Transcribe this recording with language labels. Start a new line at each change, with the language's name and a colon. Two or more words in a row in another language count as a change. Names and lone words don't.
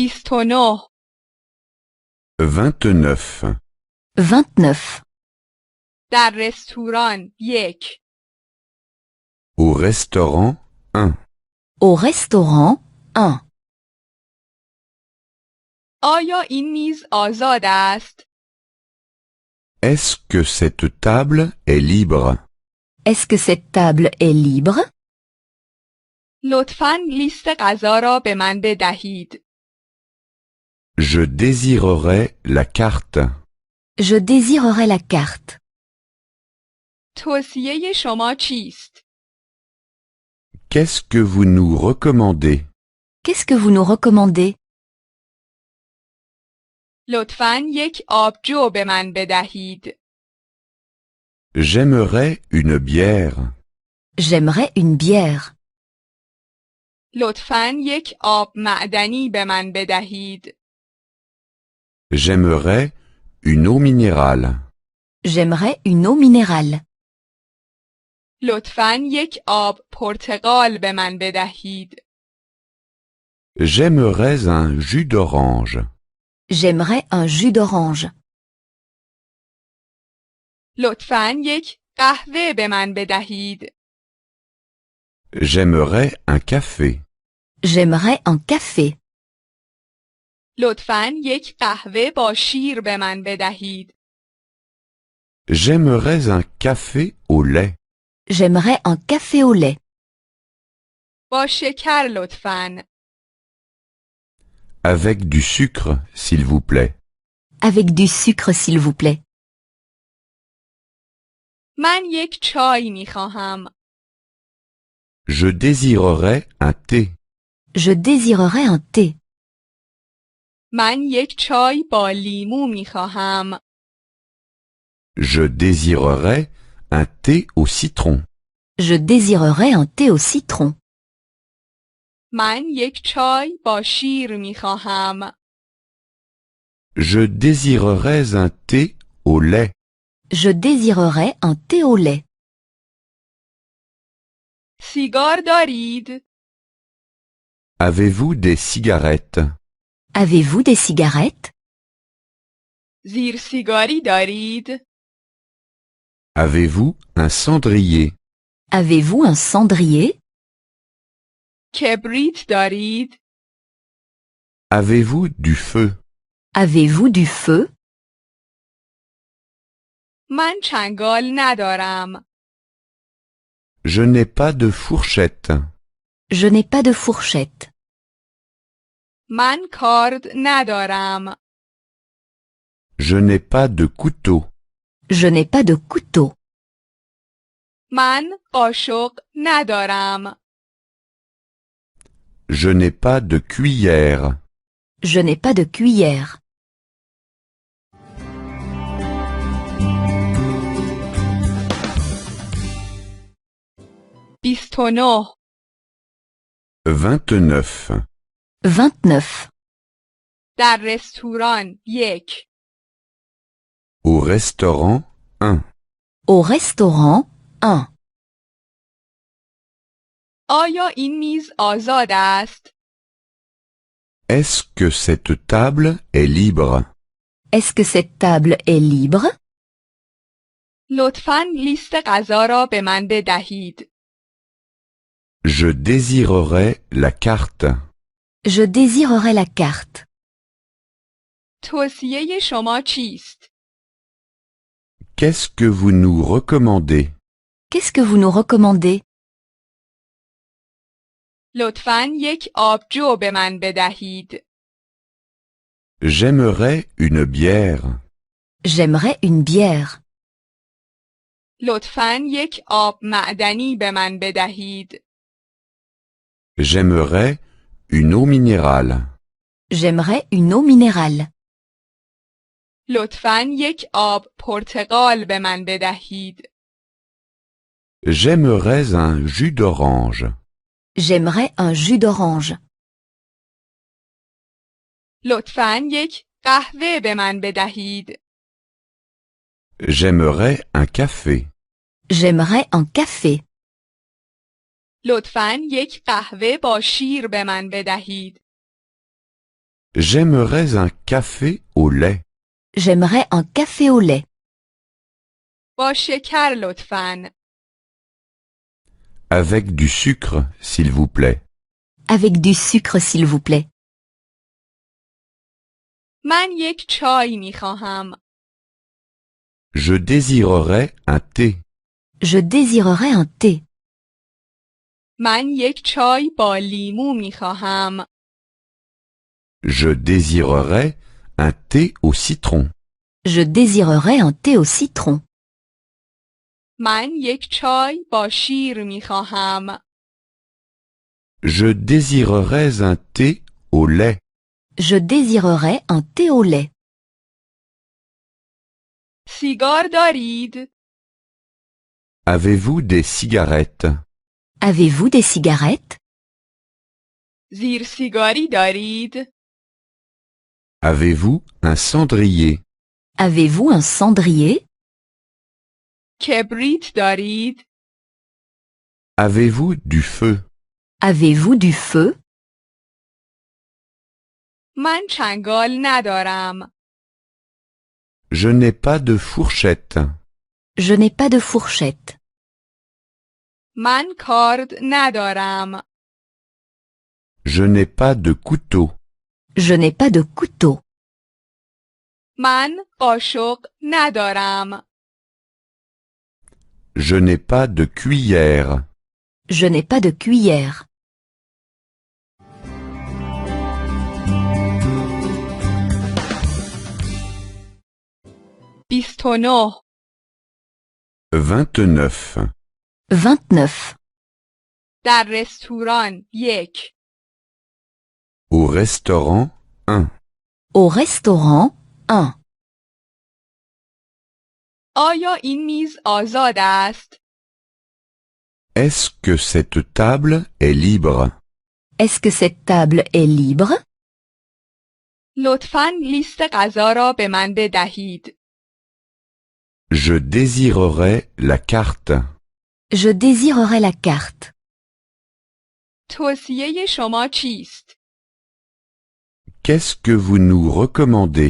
Persian: 29
French: 29. 29.
Persian: در رستوران 1
French: Au restaurant 1. Au restaurant 1.
Persian: آیا این میز آزاد است؟
French: Est-ce que cette table est libre? Est-ce que cette table est libre?
Persian: لطفاً لیست غذا را به من بدهید.
French: Je désirerais la carte. Je désirerais la carte.
Persian: توصیه شما چیست؟
French: Qu'est-ce que vous nous recommandez? Qu'est-ce que vous nous recommandez?
Persian: لطفاً یک آبجو به من بدهید.
French: J'aimerais une bière. J'aimerais une bière.
Persian: لطفاً یک آب معدنی به من بدهید.
French: J'aimerais une eau minérale. J'aimerais une eau minérale.
Persian: لطفاً یک آب پرتقال به من بدهید.
French: J'aimerais un jus d'orange. J'aimerais un jus d'orange.
Persian: لطفاً یک قهوه به من بدهید.
French: J'aimerais un café. J'aimerais un café.
Persian: لطفاً یک قهوه با شیر به من بدهید.
French: J'aimerais un café au lait. J'aimerais un café au lait.
Persian: با شکر لطفاً.
French: Avec du sucre, s'il vous plaît. Avec du sucre, s'il vous plaît.
Persian: من یک چای می خواهم.
French: Je désirerais un thé. Je désirerais un thé.
Persian: من یک چای با لیمو می خواهم.
French: Je désirerais un thé au citron. Je désirerais un thé au citron.
Persian: من یک چای با شیر می خواهم.
French: Je désirerais un thé au lait. Je désirerais un thé au lait.
Persian: سیگار دارید؟
French: Avez-vous des cigarettes? Avez-vous des cigarettes?
Persian: زیر سیگاری دارید؟
French: Avez-vous un cendrier? Avez-vous un cendrier?
Persian: کبریت دارید؟
French: Avez-vous du feu? Avez-vous du feu?
Persian: من چنگال ندارم.
French: Je n'ai pas de fourchette. Je n'ai pas de fourchette.
Persian: من کارد ندارم.
French: Je n'ai pas de couteau. Je n'ai pas de couteau.
Persian: من قاشق ندارم.
French: Je n'ai pas de cuillère. Je n'ai pas de cuillère.
Persian: بیست و نه
French: 29. 29.
Persian: در رستوران 1
French: Au restaurant 1. Au restaurant 1.
Persian: آیا این میز آزاد است؟
French: Est-ce que cette table est libre? Est-ce que cette table est libre?
Persian: لطفاً لیست غذا را به من بدهید.
French: Je désirerais la carte. Je désirerais la carte.
Persian: توصیه شما چیست؟
French: Qu'est-ce que vous nous recommandez? Qu'est-ce que vous nous recommandez?
Persian: لطفاً یک آبجو به من بدهید.
French: J'aimerais une bière. J'aimerais une bière.
Persian: لطفاً یک آب معدنی به من بدهید.
French: J'aimerais une eau minérale. J'aimerais une eau minérale.
Persian: لطفاً یک آب پرتقال به من بدهید.
French: J'aimerais un jus d'orange. J'aimerais un jus d'orange.
Persian: لطفاً یک قهوه به من بدهید.
French: J'aimerais un café. J'aimerais un café.
Persian: لطفاً یک قهوه با شیر به من بدهید.
French: J'aimerais un café au lait. J'aimerais un café au lait.
Persian: با شکر لطفاً.
French: Avec du sucre, s'il vous plaît. Avec du sucre s'il vous plaît.
Persian: من یک چای می خواهم.
French: Je désirerais un thé. Je désirerais un thé.
Persian: من یک چای با لیمو می خواهم.
French: Je désirerais un thé au citron. Je désirerais un thé au citron.
Persian: من یک چای با شیر می خواهم.
French: Je désirerais un thé au lait. Je désirerais un thé au lait.
Persian: سیگار دارید؟
French: Avez-vous des cigarettes? Avez-vous des cigarettes?
Persian: زیر سیگاری دارید؟
French: Avez-vous un cendrier? Avez-vous un cendrier?
Persian: کبریت دارید؟
French: Avez-vous du feu? Avez-vous du feu?
Persian: من چنگال ندارم.
French: Je n'ai pas de fourchette. Je n'ai pas de fourchette.
Persian: من کارد ندارم.
French: Je n'ai pas de couteau. Je n'ai pas de couteau.
Persian: من قاشق ندارم.
French: Je n'ai pas de cuillère. Je n'ai pas de cuillère.
Persian: بیست و نه.
French: 29. 29.
Persian: در رستوران یک.
French: Au restaurant 1. Au restaurant 1.
Persian: آیا این میز آزاد است؟
French: Est-ce que cette table est libre? Est-ce que cette table est libre?
Persian: لطفاً لیست غذا را به من بدهید.
French: Je désirerais la carte. Je désirerais la carte.
Persian: توصیه شما چیست؟
French: Qu'est-ce que vous nous recommandez?